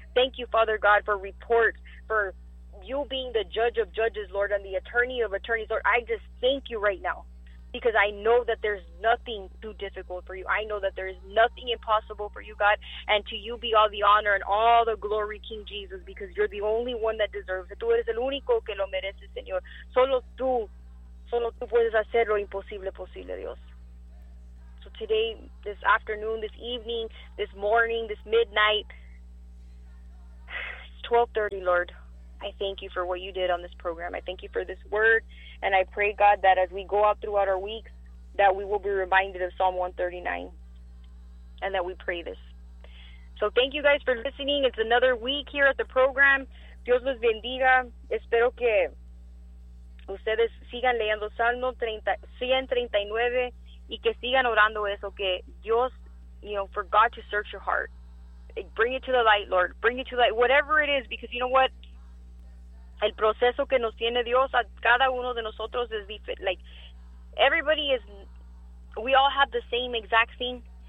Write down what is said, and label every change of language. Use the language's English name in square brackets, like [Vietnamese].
[English] Thank you, Father God, for reports, for you being the judge of judges, Lord, and the attorney of attorneys, Lord. I just thank you right now, because I know that there's nothing too difficult for you. I know that there is nothing impossible for you, God, and to you be all the honor and all the glory, King Jesus, because you're the only one that deserves it. [Spanish] Tú eres el único que lo mereces, Señor. Solo tú puedes hacer lo imposible posible, Dios. [English] So today, this afternoon, this evening, this morning, this midnight, it's 12:30, Lord. I thank you for what you did on this program. I thank you for this word. And I pray, God, that as we go out throughout our weeks, that we will be reminded of Psalm 139. And that we pray this. So thank you guys for listening. It's another week here at the program. [Spanish] Dios los bendiga. Espero que ustedes sigan leyendo Salmo 139 y que sigan orando eso. Que Dios, [English] you know, for God to search your heart. Bring it to the light, Lord. Bring it to the light. Whatever it is, because you know what? [Spanish] El proceso que nos tiene Dios a cada uno de nosotros es diferente. [English] Like, everybody is, we all have the same exact thing,